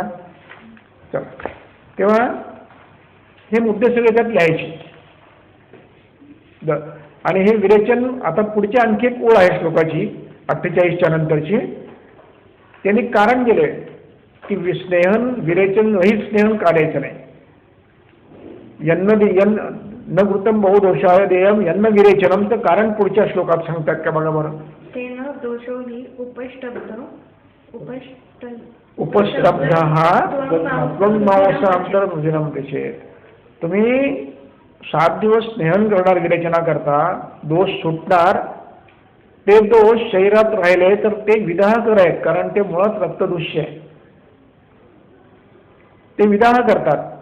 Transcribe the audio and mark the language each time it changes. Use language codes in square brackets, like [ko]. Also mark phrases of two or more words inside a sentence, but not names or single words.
[mr] चला, तेव्हा हे मुद्दे सगळे त्यात लिहायचे. आणि हे विरेचन, आता पुढची आणखी एक ओळ आहे श्लोकाची 48च्या नंतरची. त्यांनी कारण दिले की विस्नेहन विरेचन रहित स्नेहन काढायचं नाही. [sa] न वृत्तम बहुदोषाय देयम यन्न विरेचनम. [mr] तर कारण पुढच्या श्लोकात सांगतात का बघा बरं. [sa] तेन दोषो हि [mr] उपस्तब्ध हा अंतर्मुदिनम त्याचे. तुम्ही 7 दिवस स्नेहन करणार विरेचना करता, दोष सुटणार. ते दोष शरीरात राहिले तर ते विदाहकर आहेत, कारण ते मुळात रक्तदूष्य आहे. ते विदाह करतात.